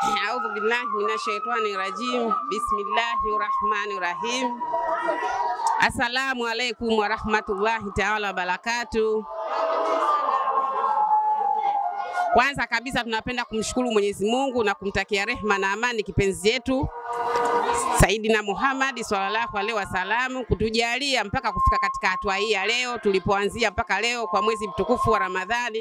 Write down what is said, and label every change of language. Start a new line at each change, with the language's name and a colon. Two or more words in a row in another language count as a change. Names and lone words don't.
Arabic: أعوذ بالله من الشيطان الرجيم. بسم الله الرحمن الرحيم. السلام عليكم ورحمة الله تعالى وبركاته.
Swahili: Kwanza kabisa tunapenda kumshukuru Mwenyezi Mungu na kumtakia rehema na amani kipenzi yetu Saidina Muhammad
Arabic: صلى الله عليه وسلم
Swahili: kutujalia mpaka kufika katika hatua hii ya leo tulipoanzia mpaka leo kwa mwezi mtukufu wa Ramadhani.